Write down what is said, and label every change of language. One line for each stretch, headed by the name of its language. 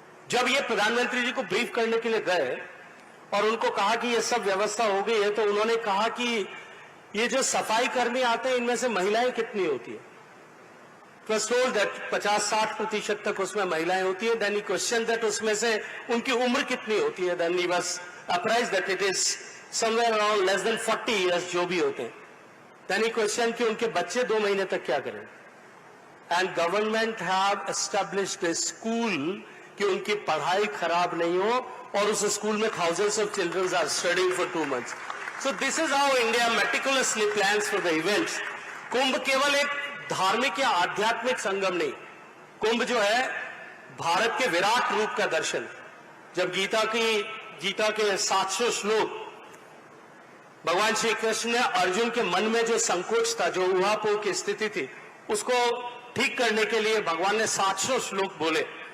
Hindi: जब ये प्रधानमंत्री जी को ब्रीफ करने के लिए गए और उनको कहा कि ये सब व्यवस्था हो गई है, तो उन्होंने कहा कि ये जो सफाई कर्मी आते हैं, इनमें से महिलाएं कितनी होती है?
English: It was told that
Hindi: 50-60% तक उसमें महिलाएं होती है।
English: Then he questioned that
Hindi: उसमें से उनकी उम्र कितनी होती है?
English: Then he was apprised that it is somewhere around less than 40 years
Hindi: जो भी होते हैं।
English: Then he questioned
Hindi: कि उनके बच्चे 2 महीने तक क्या करें?
English: And government have established a school
Hindi: कि उनकी पढ़ाई खराब नहीं हो, और उस स्कूल में
English: thousands of children are studying for 2 months। So this is how India meticulously plans for the events।
Hindi: कुंभ केवल एक धार्मिक या आध्यात्मिक संगम नहीं, कुंभ जो है भारत के विराट रूप का दर्शन। जब गीता के 700 श्लोक भगवान श्री कृष्ण ने अर्जुन के मन में जो संकोच था, जो ऊहापोह की स्थिति थी, उसको ठीक करने के लिए भगवान ने 700 श्लोक बोले।